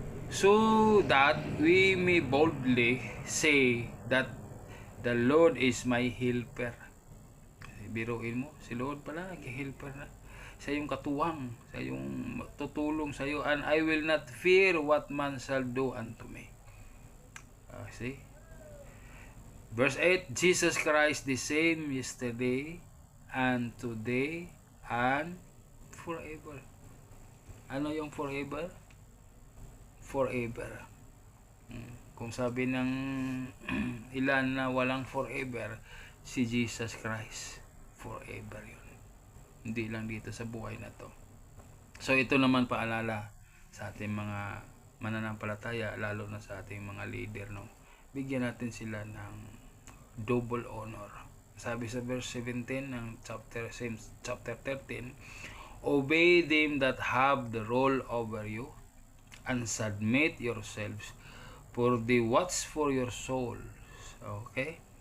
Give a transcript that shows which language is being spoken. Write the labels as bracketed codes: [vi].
[en] So that we may boldly say that the Lord is my helper. [tl] Biruin mo, si Lord pala nag-helper na. Siya yung katuwang, siya yung tutulong sa iyo. [en] And I will not fear what man shall do unto me. See? Verse 8, Jesus Christ the same yesterday and today and forever. [tl] Ano yung forever? Forever. Kung sabi ng ilan na walang forever, si Jesus Christ forever yun. Hindi lang dito sa buhay na to. So ito naman paalala sa ating mga mananampalataya, lalo na sa ating mga leader, no? Bigyan natin sila ng double honor. Sabi sa verse 17 ng chapter 13, [en] obey them that have the rule over you, and submit yourselves, for they watch for your souls. Okay?